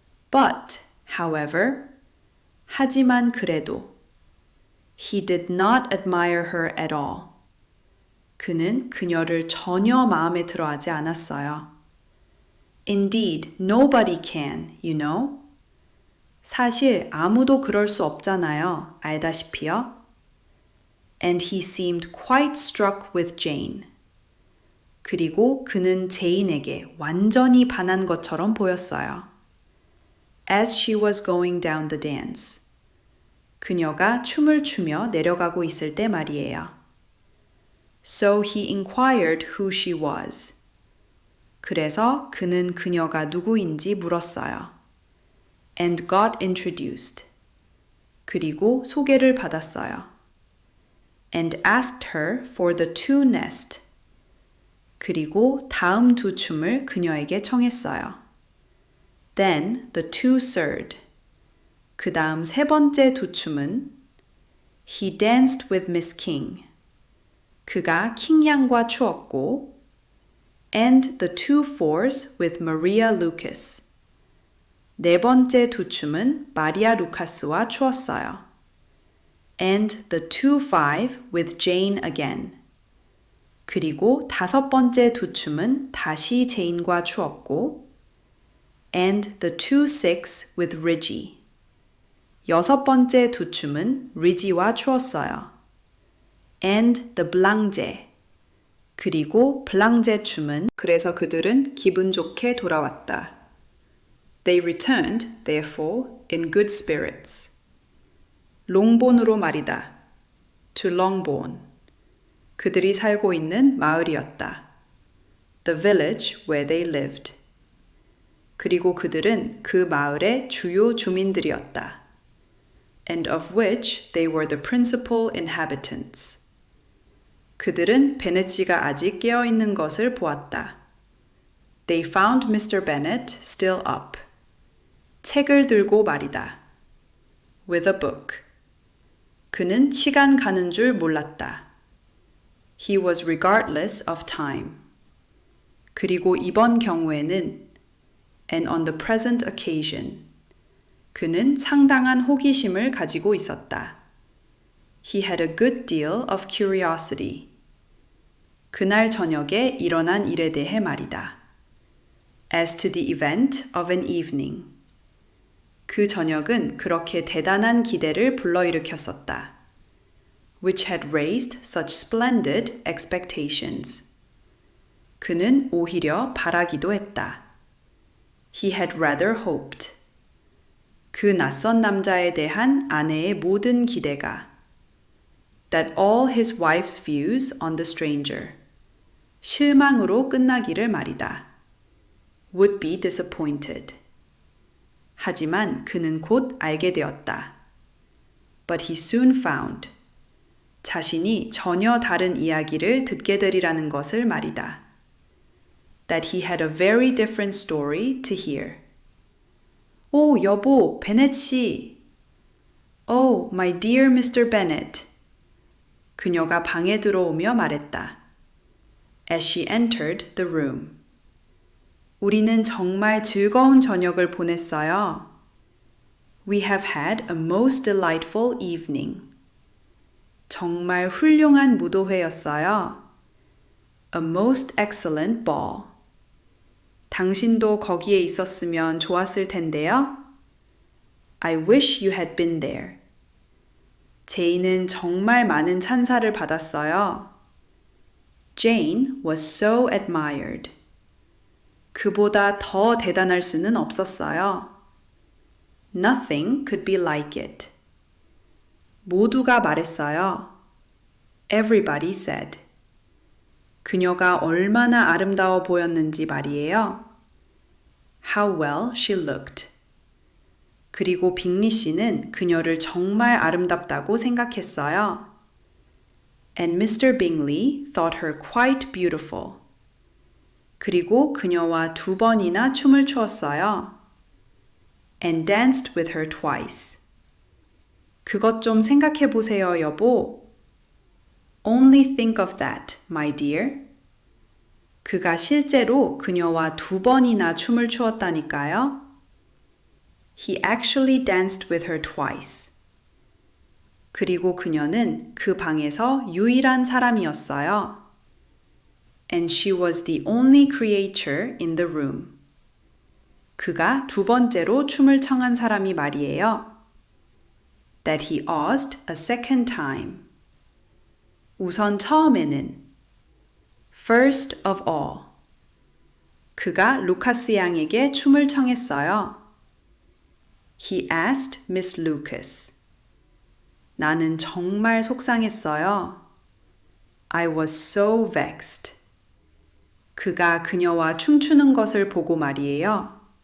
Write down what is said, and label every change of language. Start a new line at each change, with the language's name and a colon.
English: But, however,
Korean: 하지만 그래도
English: He did not admire her at all.
Korean: 그는 그녀를 전혀 마음에 들어하지 않았어요.
English: Indeed, nobody can, you know.
Korean: 사실 아무도 그럴 수 없잖아요. 알다시피요.
English: And he seemed quite struck with Jane.
Korean: 그리고 그는 제인에게 완전히 반한 것처럼 보였어요.
English: As she was going down the dance.
Korean: 그녀가 춤을 추며 내려가고 있을 때 말이에요.
English: So he inquired who she was.
Korean: 그래서 그는 그녀가 누구인지 물었어요.
English: And got introduced.
Korean: 그리고 소개를 받았어요.
English: And asked her for the two nest.
Korean: 그리고 다음 두 춤을 그녀에게 청했어요.
English: Then the two third.
Korean: 그 다음 세 번째 두 춤은
English: He danced with Miss King.
Korean: 그가 킹 양과 추었고
English: And the two fours with Maria Lucas.
Korean: 네 번째 두 춤은 마리아 루카스와 추었어요.
English: And the two five with Jane again.
Korean: 그리고 다섯 번째 두 춤은 다시 제인과 추었고
English: And the two six with Ridgie.
Korean: 여섯 번째 두 춤은 리지와 추었어요.
English: And the Blange.
Korean: 그리고 블랑제 춤은 그래서 그들은 기분 좋게 돌아왔다.
English: They returned, therefore, in good spirits.
Korean: 롱본으로 말이다.
English: To Longbourn.
Korean: 그들이 살고 있는 마을이었다.
English: The village where they lived.
Korean: 그리고 그들은 그 마을의 주요 주민들이었다.
English: And of which they were the principal inhabitants.
Korean: 그들은 베넷씨가 아직 깨어있는 것을 보았다.
English: They found Mr. Bennet still up.
Korean: 책을 들고 말이다.
English: With a book.
Korean: 그는 시간 가는 줄 몰랐다.
English: He was regardless of time.
Korean: 그리고 이번 경우에는
English: And on the present occasion.
Korean: 그는 상당한 호기심을 가지고 있었다.
English: He had a good deal of curiosity.
Korean: 그날 저녁에 일어난 일에 대해 말이다.
English: As to the event of an evening.
Korean: 그 저녁은 그렇게 대단한 기대를 불러일으켰었다.
English: Which had raised such splendid expectations.
Korean: 그는 오히려 바라기도 했다.
English: He had rather hoped.
Korean: 그 낯선 남자에 대한 아내의 모든 기대가
English: That all his wife's views on the stranger
Korean: 실망으로 끝나기를 말이다.
English: Would be disappointed.
Korean: 하지만 그는 곧 알게 되었다.
English: But he soon found.
Korean: 자신이 전혀 다른 이야기를 듣게 되리라는 것을 말이다.
English: That he had a very different story to hear.
Korean: 오, 여보, 베넷 씨.
English: Oh, my dear Mr. Bennet.
Korean: 그녀가 방에 들어오며 말했다.
English: As she entered the room.
Korean: 우리는 정말 즐거운 저녁을 보냈어요.
English: We have had a most delightful evening.
Korean: 정말 훌륭한 무도회였어요.
English: A most excellent ball.
Korean: 당신도 거기에 있었으면 좋았을 텐데요.
English: I wish you had been there.
Korean: 제인은 정말 많은 찬사를 받았어요.
English: Jane was so admired.
Korean: 그보다 더 대단할 수는 없었어요.
English: Nothing could be like it.
Korean: 모두가 말했어요.
English: Everybody said.
Korean: 그녀가 얼마나 아름다워 보였는지 말이에요.
English: How well she looked.
Korean: 그리고 빅리 씨는 그녀를 정말 아름답다고 생각했어요.
English: And Mr. Bingley thought her quite beautiful.
Korean: 그리고 그녀와 2번이나 춤을 추었어요.
English: And danced with her twice.
Korean: 그것 좀 생각해 보세요, 여보.
English: Only think of that, my dear.
Korean: 그가 실제로 그녀와 2번이나 춤을 추었다니까요.
English: He actually danced with her twice.
Korean: 그리고 그녀는 그 방에서 유일한 사람이었어요.
English: And she was the only creature in the room.
Korean: 그가 2번째로 춤을 청한 사람이 말이에요.
English: That he asked a second time.
Korean: 우선 처음에는
English: First of all.
Korean: 그가 루카스 양에게 춤을 청했어요.
English: He asked Miss Lucas.
Korean: 나는 정말 속상했어요.
English: I was so vexed.
Korean: 그가 그녀와 춤추는 것을 보고 말이에요.